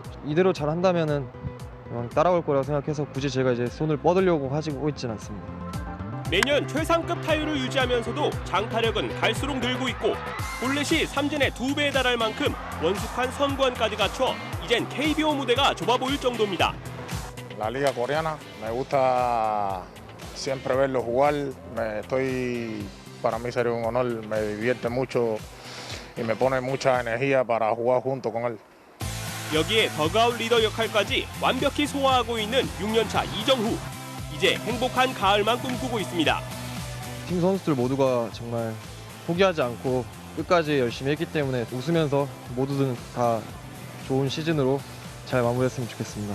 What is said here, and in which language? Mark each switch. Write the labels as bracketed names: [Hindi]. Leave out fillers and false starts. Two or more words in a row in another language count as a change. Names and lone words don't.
[Korean] 이대로 잘 한다면은 따라올 거라고 생각해서 굳이 제가 이제 손을 뻗으려고 하고 있지는 않습니다. 매년 최상급 타율을 유지하면서도 장타력은 갈수록 늘고 있고 볼넷이 삼진의 2배에 달할 만큼 원숙한 선구안까지 갖춰 이젠 KBO 무대가 좁아 보일 정도입니다. [Spanish] La liga coreana me gusta siempre verlo jugar. Para mí sería un honor. Me divierte mucho y me pone mucha energía para jugar junto con él. [Korean] 여기에 더그아웃 리더 역할까지 완벽히 소화하고 있는 6년차 이정후. 이제 행복한 가을만 꿈꾸고 있습니다. 팀 선수들 모두가 정말 포기하지 않고 끝까지 열심히 했기 때문에 웃으면서 모두들 다 좋은 시즌으로 잘 마무리했으면 좋겠습니다.